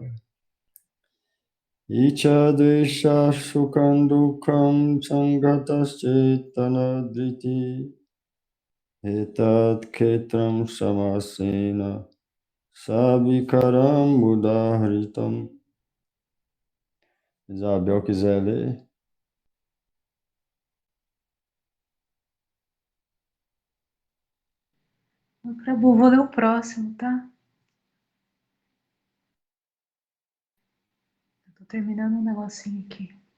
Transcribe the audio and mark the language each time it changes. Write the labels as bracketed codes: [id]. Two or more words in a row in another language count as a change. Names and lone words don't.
[sa] इच्छा द्वेषः सुखं दुःखं सङ्घातश्चेतना धृतिः. एतत् क्षेत्रं समासेन सविकारम् उदाहृतम्. [pt] Isabel quiser ler. Prabhu, vou ler o próximo, tá? Tô terminando um negocinho aqui.